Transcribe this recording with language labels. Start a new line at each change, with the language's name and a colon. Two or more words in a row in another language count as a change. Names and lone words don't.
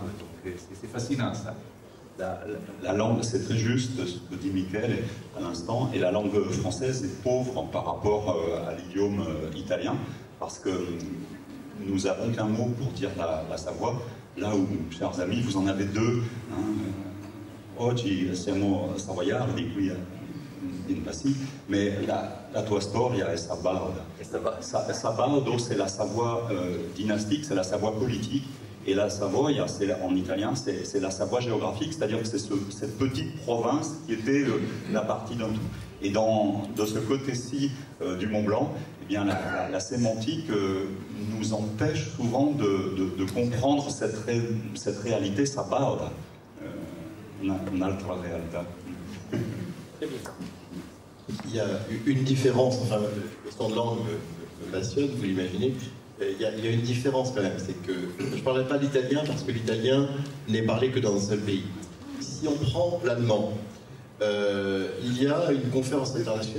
French: Donc c'est fascinant ça. La langue, c'est très juste ce que dit Michael à l'instant, et la langue française est pauvre par rapport à l'idiome italien, parce que nous n'avons qu'un mot pour dire la Savoie, là où, chers amis, vous en avez deux.
Italian: Oggi siamo savoiardi qui in Passy, mais la tua storia è sabauda. Sabaudo,
French: c'est la Savoie dynastique, c'est la Savoie politique, et la Savoie, en italien, c'est la Savoie géographique, c'est-à-dire que c'est cette petite province qui était la partie d'un tout. Et de ce côté-ci du Mont Blanc, eh bien, la sémantique nous empêche souvent de comprendre cette réalité sabauda,
Italian: un'altra realtà.
French: Il y a une différence, enfin, le question de langue me passionne, vous l'imaginez. Il y a une différence quand même, c'est que je ne parlerai pas l'italien parce que l'italien n'est parlé que dans un seul pays. Si on prend l'allemand, il y a une conférence internationale.